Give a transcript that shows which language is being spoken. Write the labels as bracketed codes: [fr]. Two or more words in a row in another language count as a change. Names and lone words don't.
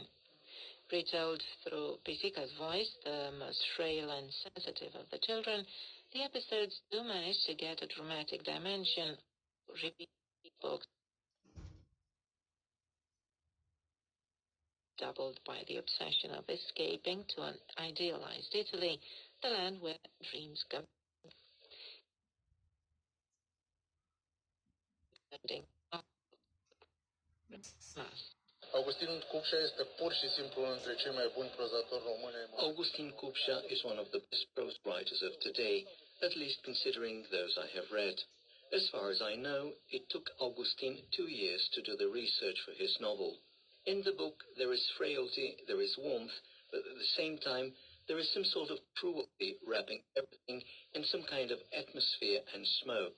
[en] Retold through Pisica's voice, the most frail and sensitive of the children, the episodes do manage to get a dramatic dimension. Repeat books doubled by the obsession of escaping to an idealized Italy, the land where dreams come. [ro] Augustin Cupșa este pur și simplu unul dintre cei mai buni prozatori români. [en] Augustin Cupșa is one of the best prose writers of today, at least considering those I have read. As far as I know, it took Augustin 2 years to do the research for his novel. In the book, there is frailty, there is warmth, but at the same time, there is some sort of cruelty wrapping everything in some kind of atmosphere and smoke.